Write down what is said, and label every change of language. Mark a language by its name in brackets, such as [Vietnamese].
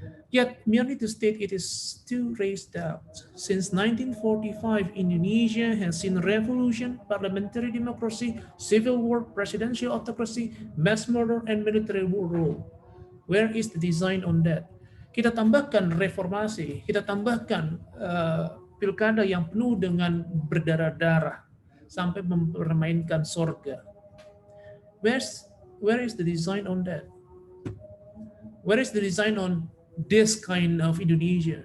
[English] Yet, merely to state it is too raised doubt. Since 1945, Indonesia has seen revolution, parliamentary democracy, civil war, presidential autocracy, mass murder, and military rule. Where is the design on that? [Indonesian] Kita tambahkan reformasi, kita tambahkan pilkada yang penuh dengan berdarah-darah, sampai mempermainkan sorga. [English] Where is the design on that? Where is the design on this kind of Indonesia?